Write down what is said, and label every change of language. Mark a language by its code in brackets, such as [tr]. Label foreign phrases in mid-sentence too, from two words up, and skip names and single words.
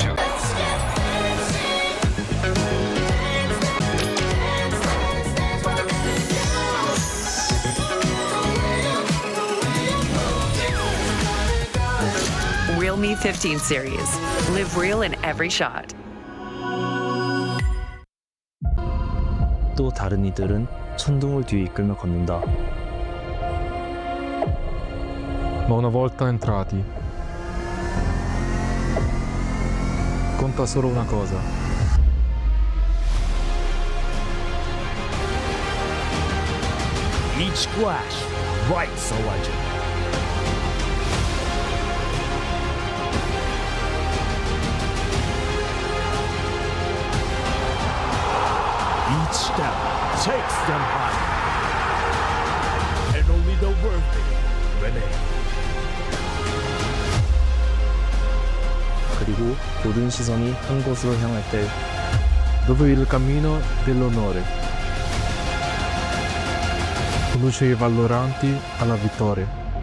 [en] Real Me 15 series. Live real in every shot. [ko] 또 다른 이들은 천둥을 뒤에 이끌며 걷는다. [it] Ma una volta entrati, conta solo una cosa. [en] Each splash writes a legend. Each step takes them higher. And only the worthy remain. [ko] 그리고 모든 시선이 한 곳으로 향할 때 [it] Dove il cammino dell'onore conduce i valloranti alla vittoria.